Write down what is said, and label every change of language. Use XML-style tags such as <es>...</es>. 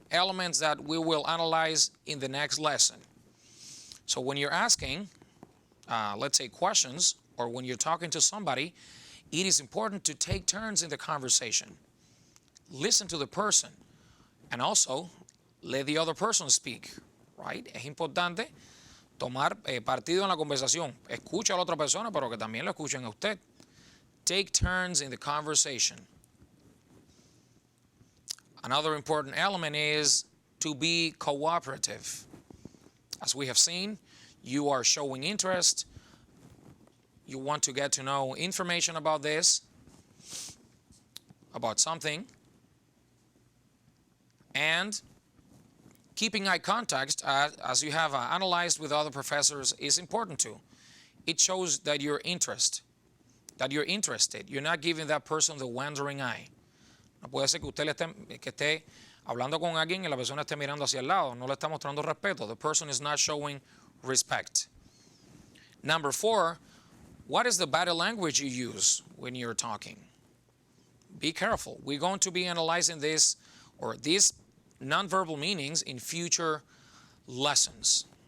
<en>elements that we will analyze in the next lesson. So when you're asking, let's say, questions, or when you're talking to somebody, it is important to take turns in the conversation. Listen to the person, and also let the other person speak, right?</en> <es>Es importante tomar partido en la conversación. Escucha a la otra persona, pero que también lo escuchen a usted.</es> <en>Take turns in the conversation. Another important element is to be cooperative. As we have seen, you are showing interest. You want to get to know information about this, about something. And keeping eye contact, as you have analyzed with other professors, is important too. It shows that you're interested. You're not giving that person the wandering eye.</en> <es>No puede ser que usted esté hablando con alguien y la persona esté mirando hacia el lado. No le está mostrando respeto.</es> <en>The person is not showing respect. Number 4, what is the body language you use when you're talking? Be careful. We're going to be analyzing this, or these nonverbal meanings, in future lessons.</en>